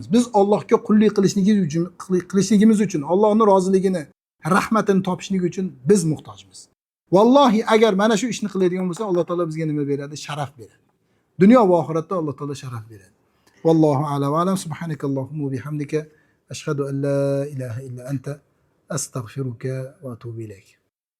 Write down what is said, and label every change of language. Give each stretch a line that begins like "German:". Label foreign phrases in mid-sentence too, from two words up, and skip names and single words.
Uzbek: Biz Allohga qullik qilishligimiz uchun, Allohning roziligini, rahmatini topishlik uchun biz muhtojmiz. Vallohi agar mana shu ishni qiladigan bo'lsa, Alloh taolo bizga nima beradi? Sharaf beradi. Dunyo va oxiratda Alloh taolo sharaf beradi.
Arabic: والله أعلم وأعلم. سبحانك اللهم وبحمدك أشهد أن لا إله إلا أنت أستغفرك وأتوب إليك.